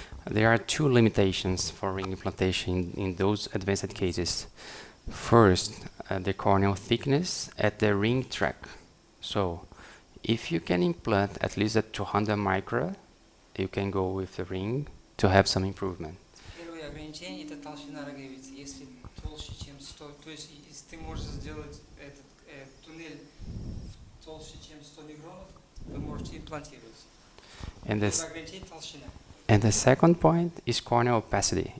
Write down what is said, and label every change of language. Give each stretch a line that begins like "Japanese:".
English: There are 2 limitations for ring implantation in those advanced cases. First, the corneal thickness at the ring track. So, if you can implant at least at 200 micra, you can go with the ring to have some improvement.
Russian: Первое ограничение – это толщина роговицы. Если толще, чем 100, то есть если ты можешь сделать этот туннель толще, чем 100 микронов, вы можете имплантировать. Ограничение толщина.
English: And the second point is corneal opacity.